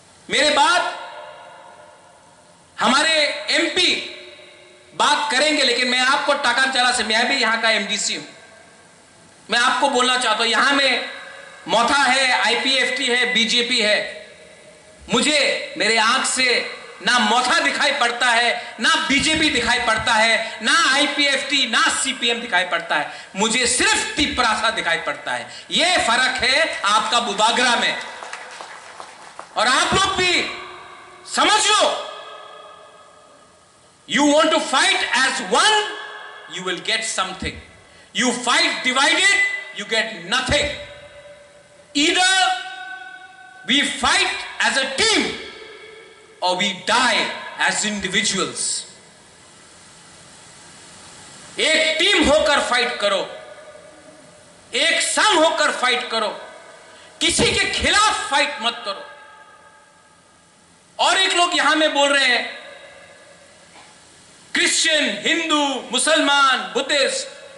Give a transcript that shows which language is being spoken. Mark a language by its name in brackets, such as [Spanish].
[Hindi] मेरे बाद हमारे एमपी बात करेंगे, लेकिन मैं आपको टाकरचला से, मैं भी यहां का एमडीसी हूं, मैं आपको बोलना चाहता हूं, यहां में मोथा है, आईपीएफटी है, बीजेपी है। मुझे मेरे आंख से ना मोथा दिखाई पड़ता है, ना बीजेपी दिखाई पड़ता है, ना आईपीएफटी, ना सीपीएम दिखाई पड़ता है, मुझे सिर्फ तिपरासा दिखाई पड़ता है। यह फर्क है आपका बुबागरा में। और आप लोग भी समझ लो, [English] you want to fight as one, you will get something. You fight divided, you get nothing. Either we fight as a team or we die as individuals. [Hindi] एक टीम होकर फाइट करो, एक संग होकर फाइट करो, किसी के खिलाफ फाइट मत करो। और एक लोग यहां में बोल रहे हैं क्रिश्चियन, हिंदू, मुसलमान, बुद्धिस्ट।